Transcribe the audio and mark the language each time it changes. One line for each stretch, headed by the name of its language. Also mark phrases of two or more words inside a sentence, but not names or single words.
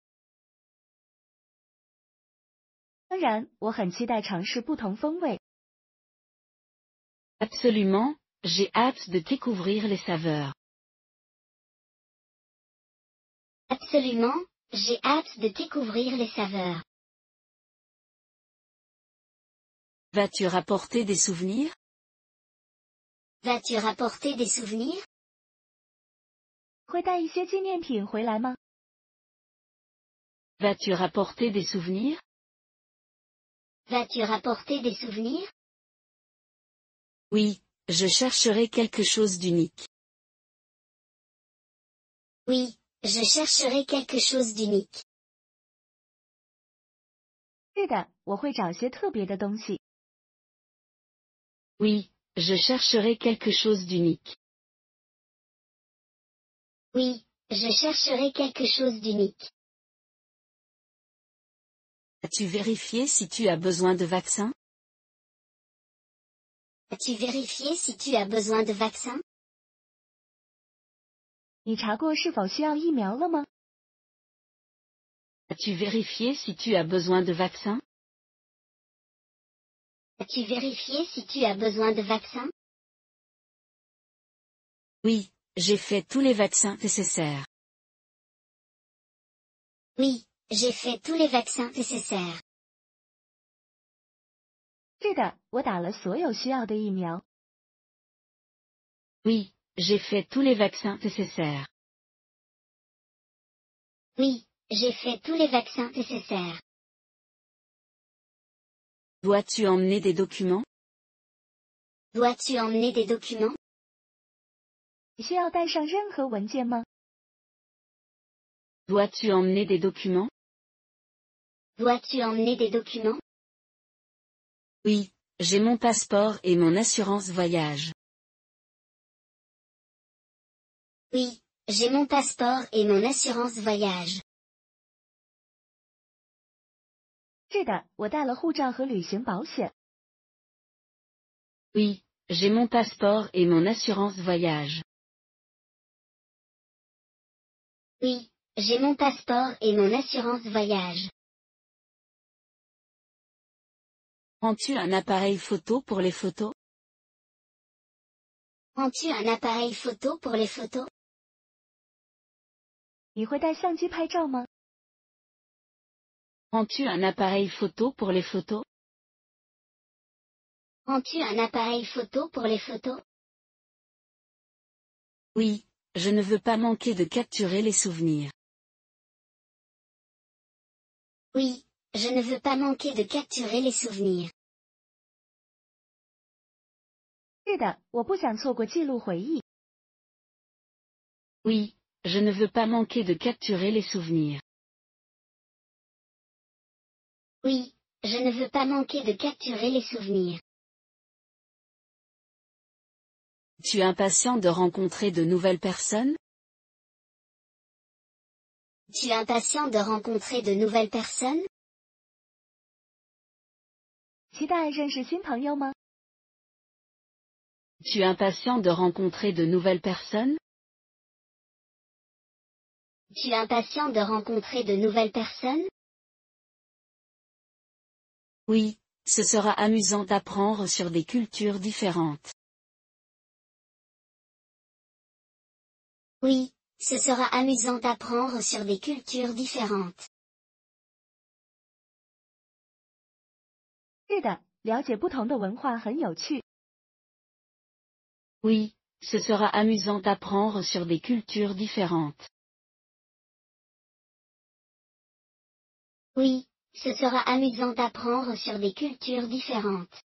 Chinese: 当然，我很期待尝试不同风味。
French: Absolument, j'ai hâte de découvrir les saveurs. Absolument, j'ai hâte de découvrir les saveurs. Vas-tu rapporter des souvenirs? Vas-tu rapporter des souvenirs?
Chinese: 会带一些纪念品回来吗？
French: Vas-tu rapporter des souvenirs? Vas-tu rapporter des souvenirs? Oui, je chercherai quelque chose d'unique. Oui, je chercherai quelque chose d'unique.
Chinese: 是的，我会找些特别的东西。
French: Oui, je chercherai quelque chose d'unique. Oui, je chercherai quelque chose d'unique. As-tu vérifié si tu as besoin de vaccin? As-tu vérifié si tu as besoin de vaccin?
Chinese: 你查过是否需要疫苗了吗？
French: As-tu vérifié si tu as besoin de vaccin? As-tu vérifié si tu as besoin de vaccin? Oui, j'ai fait tous les vaccins nécessaires. Oui, j'ai fait tous les vaccins nécessaires.
Chinese: 是的，我打了所有需要的疫苗。
French: Oui, j'ai fait tous les vaccins nécessaires. Oui, j'ai fait tous les vaccins nécessaires. Dois-tu emmener des documents? Dois-tu emmener des documents?
Chinese: 你需要带上任何文件吗？
French: Dois-tu emmener des documents? Dois-tu emmener des documents? Oui, j'ai mon passeport et mon assurance voyage. Oui, j'ai mon passeport et mon assurance voyage.
Chinese: 是的，我带了护照和旅行保险。
French: Oui, j'ai mon passeport et mon assurance voyage. Oui, j'ai mon passeport et mon assurance voyage. Prends-tu un appareil photo pour les photos? Prends-tu un appareil photo pour les photos?
Chinese: 你会带相机拍照吗？
French: Prends-tu un appareil photo pour les photos? Prends-tu un appareil photo pour les photos? Oui, je ne veux pas manquer de capturer les souvenirs. Oui, je ne veux pas manquer de capturer les souvenirs.
Chinese: 是的，我不想错过记录回忆。
French: Oui, je ne veux pas manquer de capturer les souvenirs. Oui, je ne veux pas manquer de capturer les souvenirs. Tu es impatient de rencontrer de nouvelles personnes? Tu es impatient de rencontrer de nouvelles personnes?
Chinese: 期待认识新朋友吗？
French: Tu es impatient de rencontrer de nouvelles personnes? Tu es impatient de rencontrer de nouvelles personnes? Oui, ce sera amusant d'apprendre sur des cultures différentes. Oui, ce sera amusant d'apprendre sur des cultures différentes.
Chinese: 是的，了解不同的文化很有趣。
French: Oui, ce sera amusant d'apprendre sur des cultures différentes. Oui, ce sera amusant d'apprendre sur des cultures différentes.